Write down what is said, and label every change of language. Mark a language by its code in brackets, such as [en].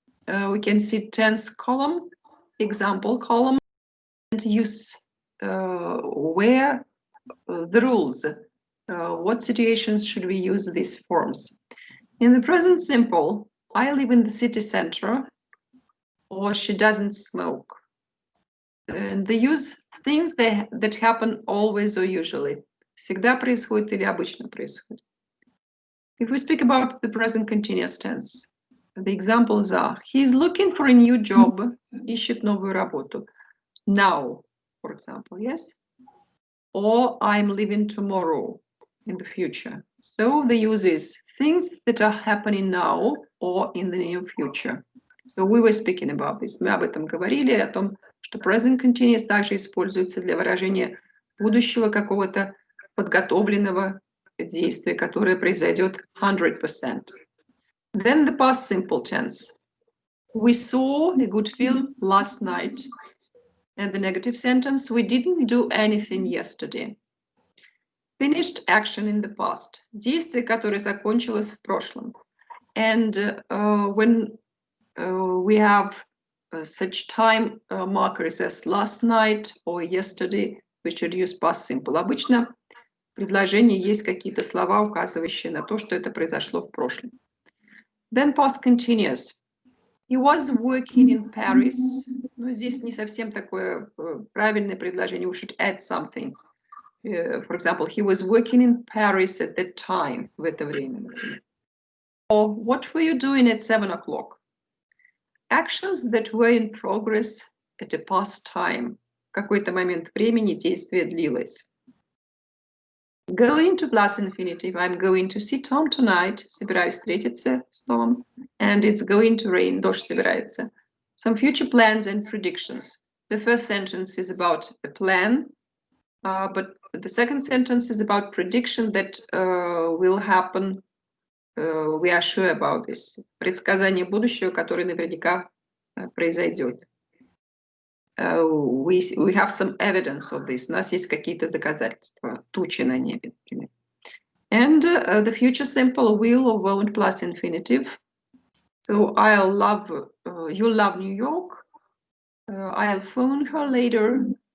[en] We can see tense column, example column, and use where the rules. What situations should we use these forms? In the present simple, I live in the city center, or she doesn't smoke. And they use things that happen always or usually. [ru] Всегда происходит или обычно происходит. [en] If we speak about the present continuous tense, the examples are: he is looking for a new job, [ru] ищет новую работу. [en] Now, for example, yes? Or I'm leaving tomorrow, in the future. So the use is things that are happening now or in the near future. So we were speaking about this. [ru] Мы об этом говорили, о том, что present continuous также используется для выражения будущего какого-то подготовленного действия, которое произойдет 100%. [en] Then the past simple tense. We saw a good film last night. And the negative sentence, we didn't do anything yesterday. Finished action in the past. [ru] Действие, которое закончилось в прошлом. [en] And when we have such time markers as last night or yesterday, we should use past simple. [ru] Обычно в предложении есть какие-то слова, указывающие на то, что это произошло в прошлом. [en] Then past continuous. He was working in Paris. [ru] Но здесь не совсем такое правильное предложение. [en] We should add something. For example, he was working in Paris at that time, [ru] в это время. [en] Or what were you doing at 7 o'clock? Actions that were in progress at a past time. [ru] В какой-то момент времени действие длилось. [en] Going to plus infinitive. I'm going to see Tom tonight. [ru] Собираюсь встретиться с Томом. [en] And it's going to rain. [ru] Дождь собирается. [en] Some future plans and predictions. The first sentence is about a plan, but the second sentence is about prediction that will happen. We are sure about this. [ru] Предсказание будущего, которое наверняка произойдет. [en] We have some evidence of this. [ru] У нас есть какие-то доказательства. Тучи на небе, например. [en] And the future simple will or won't plus infinitive. So I'll love, you'll love New York. I'll phone her later.